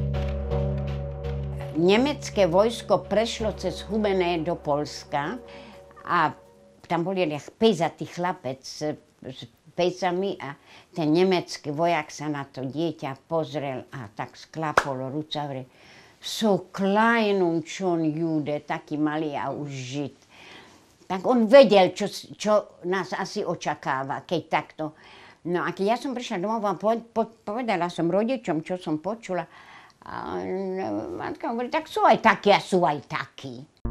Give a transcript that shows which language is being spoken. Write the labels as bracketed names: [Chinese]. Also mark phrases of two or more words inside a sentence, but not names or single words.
[Slovak] Nemecké vojsko prešlo cez Humenné do Poľska a tam bol jeden pejzatý chlapec s pejsami a ten nemecký vojak sa na to dieťa pozrel a tak sklapol ruca, hovorí, [German] so klein und schon Jude, [Slovak] taký malý a už Žid. Tak on vedel, čo nás asi očakáva, keď takto. No a keď ja som prišla domov a povedala som rodičom, čo som počula, a matka hovorí, tak sú aj takí a sú aj takí.